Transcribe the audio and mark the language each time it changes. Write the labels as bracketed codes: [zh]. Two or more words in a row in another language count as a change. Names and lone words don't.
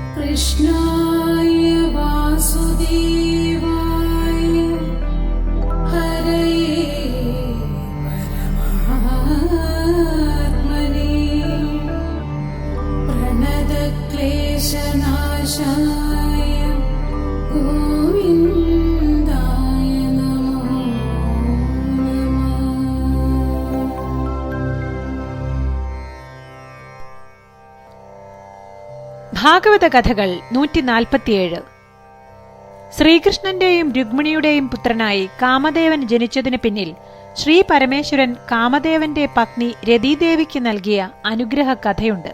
[sa] कृष्णाय वासुदेवाय हरये परमात्मने प्रणतक्लेशनाशाय गोविन्दाय नमो नमः। [ml] ഭാഗവത കഥകൾ 147. ശ്രീകൃഷ്ണന്റെയും രുക്മിണിയുടെയും പുത്രനായി കാമദേവൻ ജനിച്ചതിന് പിന്നിൽ ശ്രീ പരമേശ്വരൻ കാമദേവന്റെ പത്നി രതീദേവിക്ക് നൽകിയ അനുഗ്രഹ കഥയുണ്ട്.